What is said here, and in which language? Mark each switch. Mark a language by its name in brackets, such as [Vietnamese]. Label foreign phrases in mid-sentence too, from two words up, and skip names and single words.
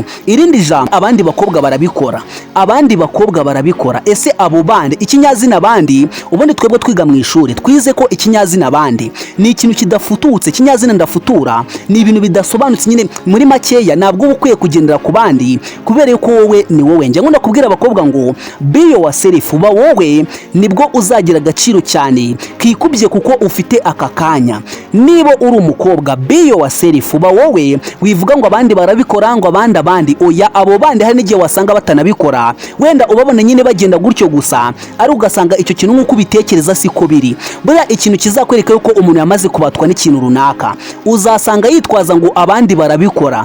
[Kinyarwanda] Irindi jambo, abandi bakobwa barabikora. Ese abo bandi ikinyazina abandi, ubundi twebwe twiga mu ishuri twize ko ikinyazina abandi ni ikintu kidafututse. Ikinyazina ndafutura ni ibintu bidasobanutse, nyine muri makeya ntabwo uba ukwiye kugendera ku bandi kubera yuko wowe ni wowe. Njye nkunda kubwira abakobwa ngo [English] be yourself, [Kinyarwanda] uba wowe nibwo uzagira agaciro cyane kikubye kuko ufite aka kanya. Niba uri umukobwa [English] be yourself, [Kinyarwanda] uba wowe, wivuga ngo abandi barabikora ngo abandi. Oya, abo bandi hari n'igihe wasanga batanabikora, wenda ubabona nyine bagenda gutyo gusa, ari ugasanga icyo kintu nk'uko ubitekereza siko biri. Buriya ikintu kizakwereka yuko umuntu yamaze kubatwa n'ikintu runaka, uzasanga yitwaza ngo abandi barabikora.